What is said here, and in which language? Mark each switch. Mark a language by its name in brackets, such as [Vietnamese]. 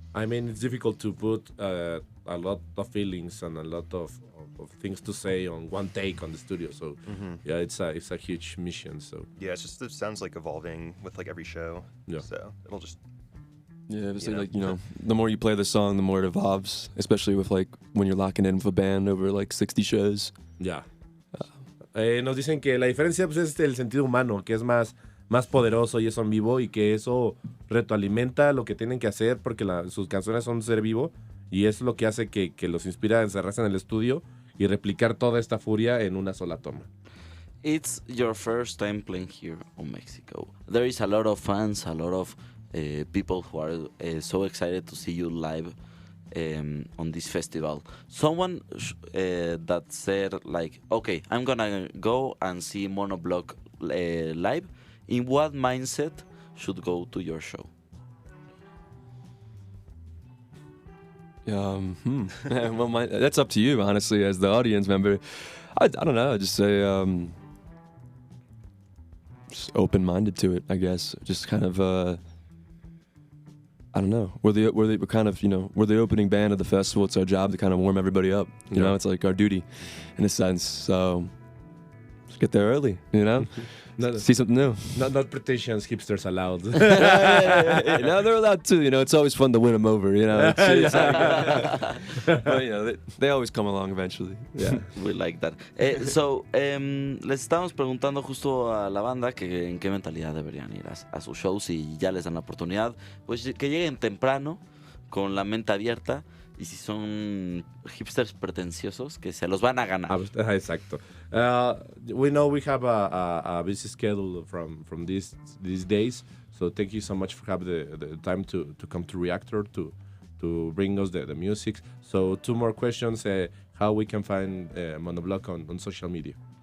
[English] I mean, it's difficult to put a lot of feelings and a lot of things to say on one take on the studio. So yeah, it's a huge mission. So Yeah, it sounds like evolving with like every show. Yeah. So it'll just obviously, You know? like, you know, the more you play the song, the more it evolves, especially with, like, when you're locking in with a band over, like, 60 shows. [Spanish] ya. Nos dicen que la diferencia pues, es el sentido humano, que es más poderoso y es en vivo y que eso retroalimenta lo que tienen que hacer porque sus canciones son ser vivo y es lo que hace que los inspira a encerrarse en el estudio y replicar toda esta furia en una sola toma. [English] It's your first time playing here in Mexico. There is a lot of fans, a lot of people who are so excited to see you live on this festival. Someone that said, like, okay, I'm gonna go and see Monobloc live. In what mindset should go to your show? Well, that's up to you, honestly, as the audience member. I don't know. I just say just open-minded to it, I guess. Just kind of I don't know. We're the opening band of the festival. It's our job to kind of warm everybody up. You know, it's like our duty, in a sense. So just get there early. You know, see something new. Not pretentious hipsters allowed. No, they're allowed to. You know, it's always fun to win them over. You know, it's like, but you know, they always come along eventually. Yeah. We like that. [Spanish] Les estamos preguntando justo a la banda que en qué mentalidad deberían ir a sus shows y ya les dan la oportunidad. Pues que lleguen temprano, con la mente abierta. Y si son hipsters pretenciosos, que se los van a ganar. Exacto. [English] We know we have a busy schedule from these days, so thank you so much for having the time to come to Reactor to bring us the music. So 2 more questions. How we can find Monobloc on social media?